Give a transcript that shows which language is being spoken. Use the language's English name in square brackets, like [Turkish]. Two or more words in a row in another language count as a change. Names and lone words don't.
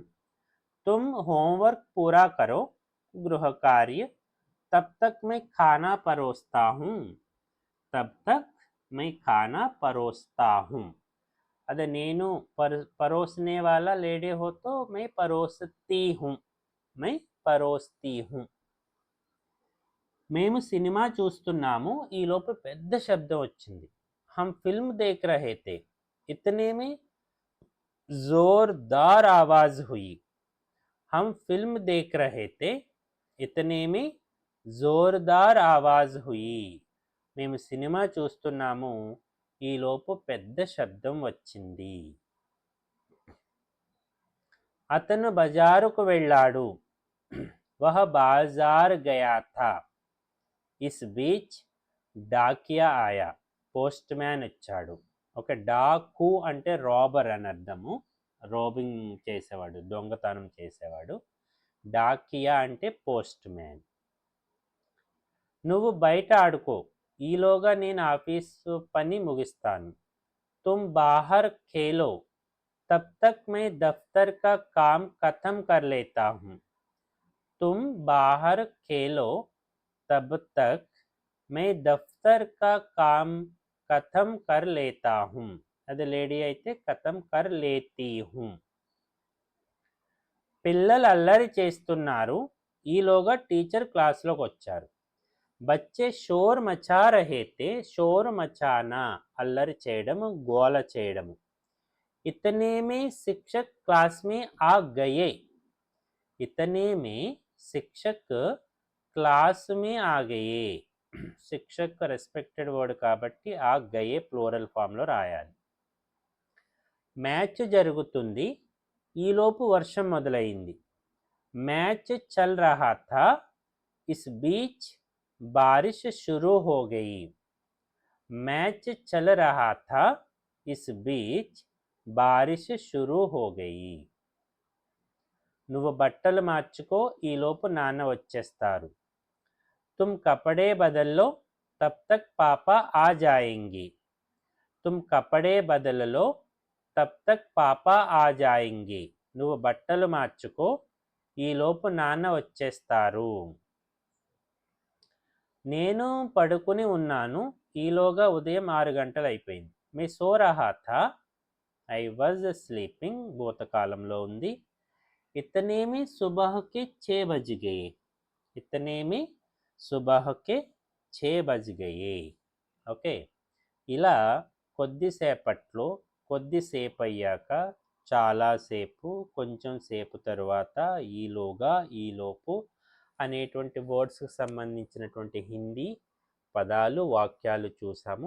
[Hindi] तुम होमवर्क पूरा करो, गृह कार्य. तब तक मैं खाना परोसता हूँ. तब तक मैं खाना परोसता हूँ. अरे నేను परोसने वाला लेडी हो तो मैं परोसती हूँ. मैं परोसती हूँ. [Telugu] మేము సినిమా చూస్తున్నాము, ఈలోపు పెద్ద శబ్దం వచ్చింది. [Hindi] हम फिल्म देख रहे थे, इतने में जोरदार आवाज हुई. हम फिल्म देख रहे थे, इतने में जोरदार आवाज हुई. [Telugu] మేము సినిమా చూస్తున్నాము, ఈలోపు పెద్ద శబ్దం వచ్చింది. అతను బజారుకు వెళ్ళాడు. [Hindi] वह बाज़ार गया था. इस बीच डाकिया आया. [Telugu] పోస్ట్ మ్యాన్ వచ్చాడు. ఒక డాకు అంటే రాబర్ అని అర్థము, రోబింగ్ చేసేవాడు, దొంగతనం చేసేవాడు. డాకియా అంటే పోస్ట్ మ్యాన్. నువ్వు బయట ఆడుకో, ఈలోగా నేను ఆఫీసు పని ముగిస్తాను. [Hindi] तुम बाहर खेलो, तब तक मैं दफ्तर का काम खत्म कर लेता हूँ. तुम बाहर खेलो, तब तक मैं दफ्तर का काम खत्म कर लेता हूँ. [Telugu] అది లేడీ అయితే [Hindi] ख़त्म कर लेती हूँ. [Telugu] పిల్లలు అల్లరి చేస్తున్నారు, ఈలోగా టీచర్ క్లాస్లోకి వచ్చారు. [Hindi] बच्चे शोर मचा रहे थे. शोर मचाना [Telugu] అల్లరి చేయడము, గోల చేయడము. [Hindi] इतने में शिक्षक क्लास में आ गए. इतने में शिक्षक क्लास में आ गए. [Telugu] శిక్షక్ [English] respected word [Telugu] కాబట్టి [Hindi] आ गए [English] plural formlo [Telugu] రాయాలి. మ్యాచ్ జరుగుతుంది, ఈలోపు వర్షం మొదలైంది. [Hindi] मैच चल रहा था, इस बीच बारिश शुरू हो गई। मैच चल रहा था, इस बीच बारिश शुरू हो गई. [Telugu] నువ్వు బట్టలు మార్చుకో, ఈలోపు నాన్న వచ్చేస్తారు. [Hindi] तुम कपड़े बदल लो, तब तक पापा आ जाएंगी. तुम कपड़े बदल लो, तब तक पापा आ जाएंगी. [Telugu] నువ్వు బట్టలు మార్చుకో, ఈలోపు నాన్న వచ్చేస్తారు. నేను పడుకుని ఉన్నాను, ఈలోగా ఉదయం 6 గంటలు అయిపోయింది. [Hindi] मैं सो रहा था, [English] I was sleeping [Telugu] భూతకాలంలో ఉంది. [Hindi] इतने में सुबह के 6 बज गए. इतने में सुबह के 6 बज गए. [Telugu] ఓకే, ఇలా కొద్దిసేపట్లో, కొద్దిసేపు అయ్యాక, చాలాసేపు, కొంచెం సేపు తరువాత, ఈలోగా, ఈలోపు అనేటువంటి వర్డ్స్కి సంబంధించినటువంటి హిందీ పదాలు, వాక్యాలు చూసాము.